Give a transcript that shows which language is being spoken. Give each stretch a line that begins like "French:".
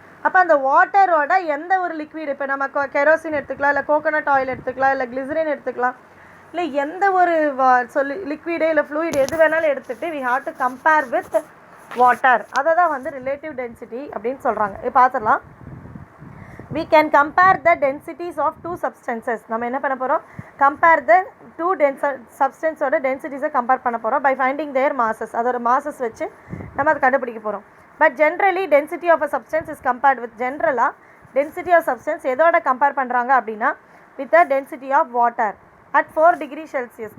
Tamil: அப்போ அந்த வாட்டரோட எந்த ஒரு லிக்விட், இப்போ நம்ம கெரோசின் எடுத்துக்கலாம், இல்லை கோகோனட் ஆயில் எடுத்துக்கலாம், இல்லை கிளிசரின் எடுத்துக்கலாம், இல்லை எந்த ஒரு லிக்விடு இல்லை ஃப்ளூயிட் எது வேணாலும் எடுத்துகிட்டு
English: We have to compare with water.
Tamil: அதை தான் வந்து ரிலேட்டிவ் டென்சிட்டி அப்படின்னு சொல்கிறாங்க. இப்போ பார்த்துடலாம்.
English: we can compare the densities of two substances.
Tamil: நம்ம என்ன பண்ண போகிறோம்,
English: compare the two சப்ஸ்டன்ஸோட டென்சிட்டிஸை compare
Tamil: பண்ண போகிறோம்
English: By finding their masses.
Tamil: அதோட மாசஸ் வச்சு நம்ம அதை கண்டுபிடிக்க போகிறோம்.
English: but generally density of a substance is compared with ஜென்ரலாக density of substance
Tamil: எதோட கம்பேர் பண்ணுறாங்க அப்படின்னா
English: With the density of water at 4 degree Celsius.